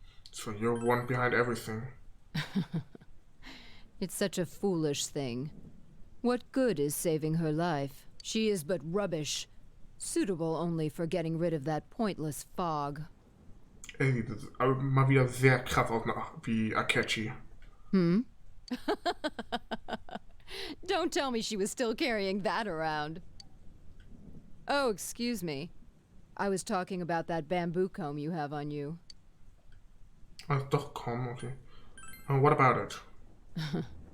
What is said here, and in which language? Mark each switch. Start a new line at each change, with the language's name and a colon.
English: So you're one behind everything. It's such a foolish thing. What good is saving her life? She is but rubbish, suitable only for getting rid of that pointless fog.
German: Er sieht mal wieder sehr krass aus, wie Akechi. Hmm?
English: Don't tell me she was still carrying that around. Oh, excuse me. I was talking about that bamboo comb you have on you.
German: Doch, komm, okay.
English: What about it?